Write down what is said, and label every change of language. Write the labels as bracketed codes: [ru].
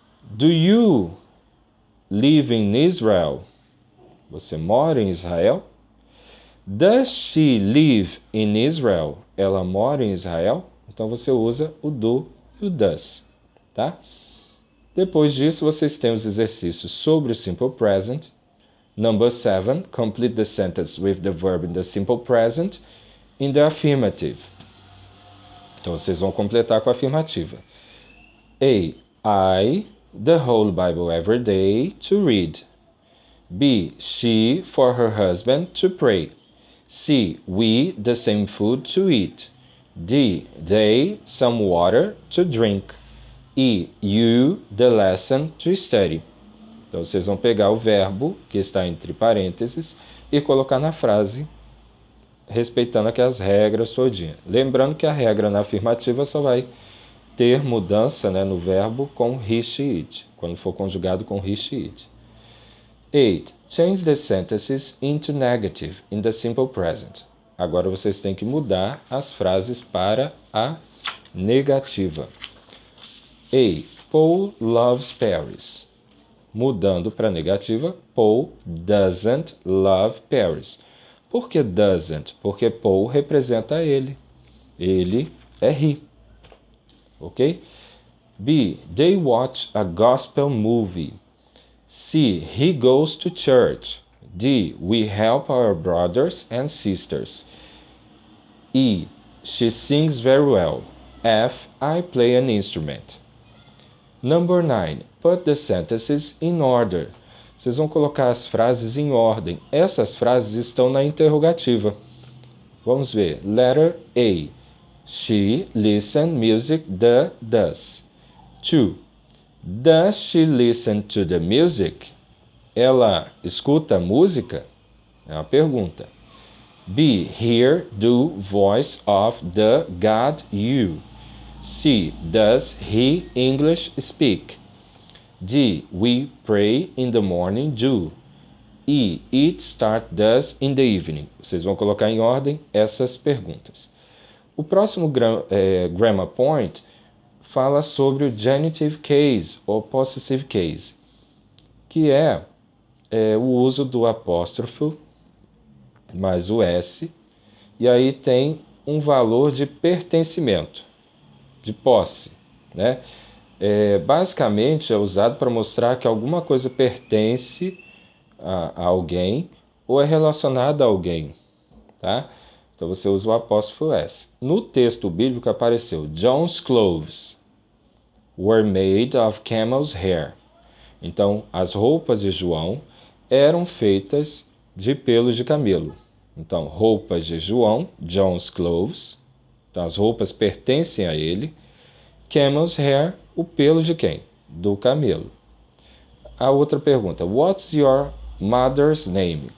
[en] Do you live in Israel? [pt] Você mora em Israel? [en] Does she live in Israel? [pt] Ela mora em Israel? Então você usa o do e o does, tá? Depois disso, vocês têm os exercícios sobre o Simple Present. [en] Number 7, complete the sentence with the verb in the simple present in the affirmative. [pt] Então, vocês vão completar com a afirmativa. A. [en] I, the whole Bible every day to read. B. She, for her husband to pray. C. We, the same food to eat. D. They, some water to drink. E. You, the lesson to study. [pt] Então, vocês vão pegar o verbo, que está entre parênteses, e colocar na frase, respeitando aqui as regras todinha. Lembrando que a regra na afirmativa só vai ter mudança, né, no verbo com he, she, it, quando for conjugado com he, she, it. 8. [en] Change the sentences into negative in the simple present. [pt] Agora vocês têm que mudar as frases para a negativa. [en] A. Paul loves Paris. [pt] Mudando para a negativa, [en] Paul doesn't love Paris. [pt] Por que doesn't? Porque Paul representa ele. Ele é he. Ok? B. [en] They watch a gospel movie. C. He goes to church. D. We help our brothers and sisters. E. She sings very well. F. I play an instrument. Number 9. Put the sentences in order. [pt] Vocês vão colocar as frases em ordem. Essas frases estão na interrogativa. Vamos ver. [en] Letter A. She listens music does. 2. Does she listen to the music? [pt] Ela escuta música? É uma pergunta. B. [en] Hear do voice of the God you. C. Does he English speak? D. We pray in the morning do. E. It start does in the evening. [pt] Vocês vão colocar em ordem essas perguntas. O próximo grammar point fala sobre o genitive case ou possessive case, que é o uso do apóstrofo mais o S, e aí tem um valor de pertencimento, de posse, né? Basicamente é usado para mostrar que alguma coisa pertence a alguém ou é relacionada a alguém, tá? Então você usa o apóstrofo S. No texto bíblico apareceu [en] John's clothes were made of camel's hair. [pt] Então as roupas de João eram feitas de pelos de camelo. Então roupas de João, [en] John's clothes. [pt] Então as roupas pertencem a ele. [en] Camel's hair, [pt] o pelo de quem? Do camelo. A outra pergunta, [en] what's your mother's name?